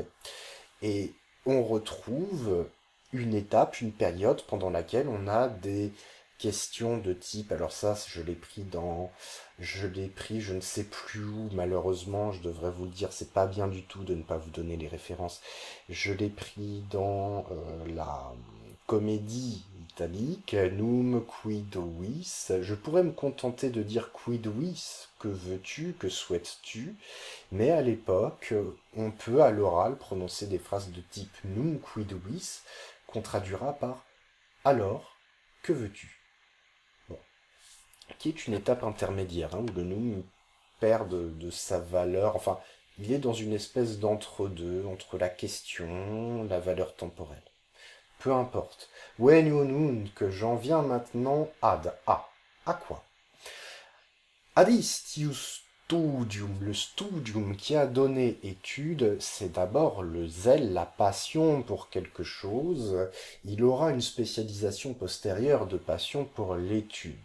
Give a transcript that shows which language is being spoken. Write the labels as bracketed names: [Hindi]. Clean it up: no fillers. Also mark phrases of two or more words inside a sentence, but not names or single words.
[French] Et on retrouve une étape, une période pendant laquelle on a des questions de type, alors ça je l'ai pris, je ne sais plus où, malheureusement, je devrais vous le dire, c'est pas bien du tout de ne pas vous donner les références. Je l'ai pris dans la comédie italique, [Latin] Num quid vis. [French] Je pourrais me contenter de dire [Latin] quid vis, [French] que veux-tu, que souhaites-tu, mais à l'époque, on peut à l'oral prononcer des phrases de type [Latin] Num quid vis, [French] qu'on traduira par alors, que veux-tu? Bon. Qui est une étape intermédiaire, hein, où le Num perd de sa valeur, enfin, il est dans une espèce d'entre-deux, entre la question, la valeur temporelle. Peu importe. When you nun, que j'en viens maintenant ad, à quoi? [Latin] Adistius studium, [French] le studium qui a donné étude, c'est d'abord le zèle, la passion pour quelque chose. Il aura une spécialisation postérieure de passion pour l'étude.